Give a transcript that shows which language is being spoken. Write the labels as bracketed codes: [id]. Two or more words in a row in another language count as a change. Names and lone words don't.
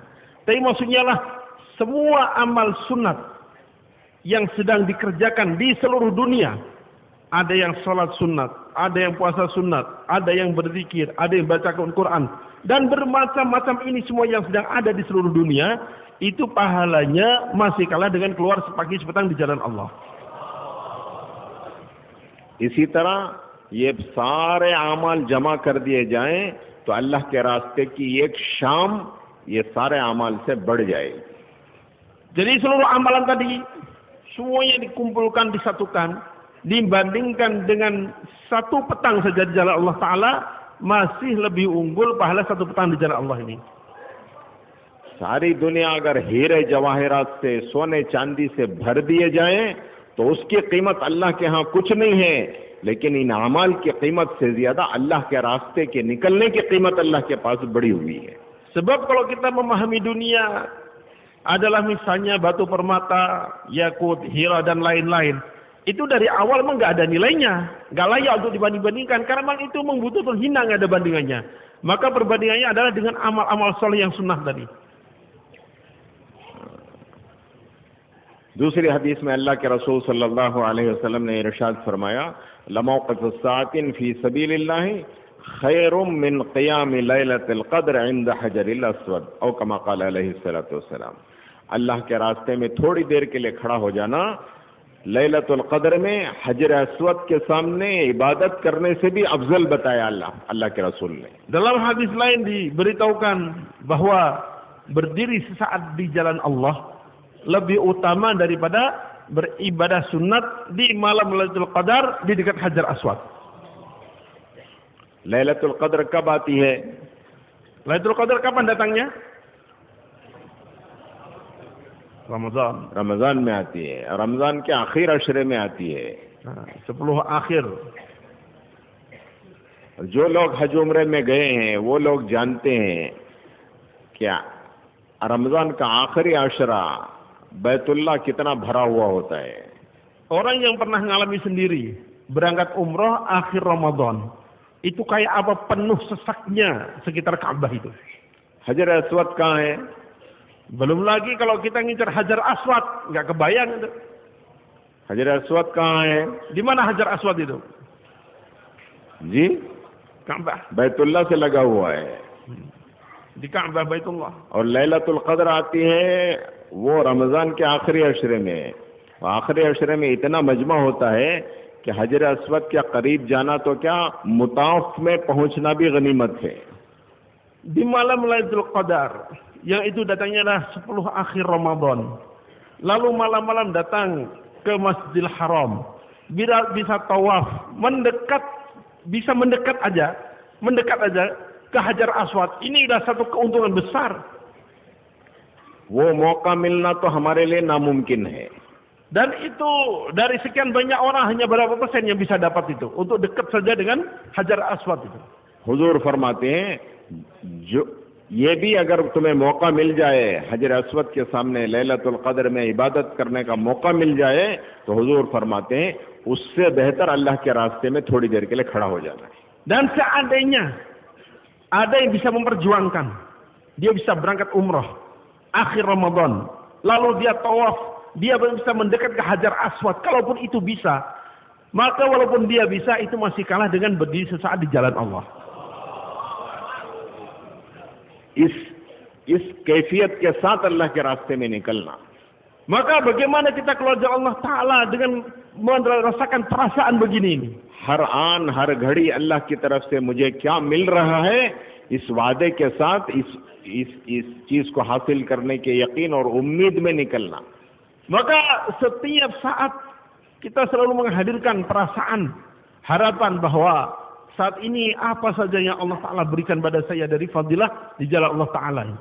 [id] Tapi maksudnya lah semua amal sunat yang sedang dikerjakan di seluruh dunia. Ada yang sholat sunat, ada yang puasa sunat, ada yang berzikir, ada yang baca Quran, dan bermacam-macam ini semua yang sedang ada di seluruh dunia, itu pahalanya masih kalah dengan keluar sepagi sepetang di jalan Allah. [hi] इसी तरह ये सारे अमाल जमा कर दिए जाएं तो अल्लाह के रास्ते की एक शाम ये सारे अमाल से बढ़ जाएगी. [id] Jadi seluruh amalan tadi semuanya dikumpulkan, disatukan, dibandingkan dengan satu petang saja di jalan Allah Ta'ala, masih lebih unggul pahala satu petang di jalan Allah ini. [hi] सारी दुनिया अगर हीरे जवाहरात से, सोने चांदी से भर दिए जाएं तो उसकी कीमत अल्लाह के यहाँ कुछ नहीं है, लेकिन इन अमाल की कीमत से ज्यादा अल्लाह के रास्ते के निकलने की कीमत अल्लाह के पास बड़ी हुई है. [id] Sebab kalau kita memahami dunia adalah misalnya batu permata, yakut, hira dan lain-lain, itu dari awal memang nggak ada nilainya, nggak layak untuk dibanding-bandingkan, karena memang itu membutuhkan hina, nggak ada bandingannya. Maka perbandingannya adalah dengan amal-amal soleh yang sunnah tadi. [hi] दूसरी हदीस में अल्लाह के रसूल [ar] صلى الله عليه وسلم [hi] ने इरशाद फरमाया, [ar] لموقف ساعة في سبيل الله خير من قيام ليلة القدر عند الحجر الأسود، أو كما قال عليه الصلاة والسلام. [hi] अल्लाह के रास्ते में थोड़ी देर के लिए खड़ा हो जाना लैलतुल क़द्र में हजर अस्वद के सामने इबादत करने से भी अफजल बताया अल्लाह के रसूल ने. [id] Dalam hadis lain diberitahukan bahwa berdiri sesaat di jalan Allah lebih utama daripada beribadah sunat di malam Lailatul Qadar di dekat Hajar Aswad. [hi] लैलतुल क़द्र कब आती है? [id] Lailatul Qadar kapan datangnya? Ramadan. [hi] रमजान में आती है, रमजान के आखिर अशरे में आती है. [id] 10 akhir. [hi] जो लोग हज उम्रे में गए हैं वो लोग जानते हैं क्या रमजान का आखिरी अशरा बैतुल्लाह कितना भरा हुआ होता है. [id] Orang yang pernah ngalami sendiri berangkat umroh akhir Ramadan, itu kayak apa penuh sesaknya sekitar Ka'bah itu. [hi] Hajar Aswad कहाँ है? [id] Belum lagi kalau kita ngincar Hajar Aswad, nggak kebayang itu. [hi] Hajar Aswad कहाँ है? [id] Di mana Hajar Aswad itu? [hi] जी Ka'bah. बैतुल्लाह से लगा हुआ है. [id] Di Ka'bah Baitullah. [hi] और लैलतुल क़द्र आती है वो रमज़ान के आखिरी अशरे में. आखिरी अशरे में इतना मजमा होता है कि हजर अस्वद के करीब जाना तो क्या, मुताफ में पहुंचना भी गनीमत है। [id] Di malam Lailatul Qadar, yang itu datangnya adalah 10 akhir Ramadan. Lalu malam-malam datang ke Masjidil Haram. Bisa tawaf, bisa mendekat aja ke Hajar Aswad. Ini adalah satu keuntungan besar. [hi] वो मौका मिलना तो हमारे लिए नामुमकिन है। [id] Dan itu dari sekian banyak orang hanya berapa persen yang bisa dapat itu untuk dekat saja dengan Hajar Aswad itu. [hi] हुजूर फरमाते हैं जो ये भी अगर तुम्हें मौका मिल जाए हजर अस्वद के सामने लैलतुल कद्र में इबादत करने का मौका मिल जाए तो हुजूर फरमाते हैं उससे बेहतर अल्लाह के रास्ते में थोड़ी देर के लिए खड़ा हो जाना है। [id] Dan seandainya ada yang bisa memperjuangkan, dia bisa berangkat umrah akhir Ramadan, lalu dia tawaf, dia bisa mendekat ke Hajar Aswad, kalaupun itu bisa, maka walaupun dia bisa, itu masih kalah dengan berdiri sesaat di jalan Allah. [hi] इस कैफियत के साथ अल्लाह के रास्ते में निकलना, [id] maka bagaimana kita keluar dari Allah Ta'ala dengan merasakan perasaan begini ini? [hi] हर आन हर घड़ी अल्लाह की तरफ से मुझे क्या मिल रहा है, इस वादे के साथ इस चीज को हासिल करने के यकीन और उम्मीद में निकलना। [id] Maka setiap saat kita selalu menghadirkan perasaan, harapan bahwa saat ini apa saja yang Allah Ta'ala berikan pada saya dari fadilah di jalan Allah Ta'ala.